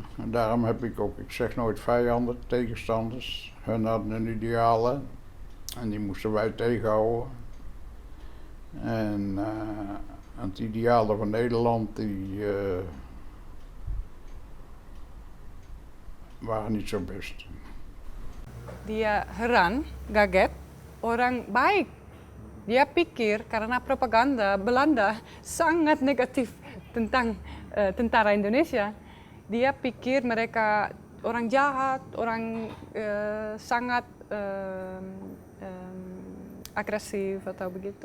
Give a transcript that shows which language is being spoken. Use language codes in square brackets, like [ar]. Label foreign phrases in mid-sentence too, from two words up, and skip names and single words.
[nl] En daarom heb ik ook, ik zeg nooit vijanden, tegenstanders. Hun hadden een idealen en die moesten wij tegenhouden. En het idealen van Nederland, die waren niet zo best. [id] Dia heran, kaget, orang baik. Dia pikir karena propaganda Belanda sangat negatif tentang tentara Indonesia. Dia pikir mereka orang jahat, orang sangat agresif atau begitu.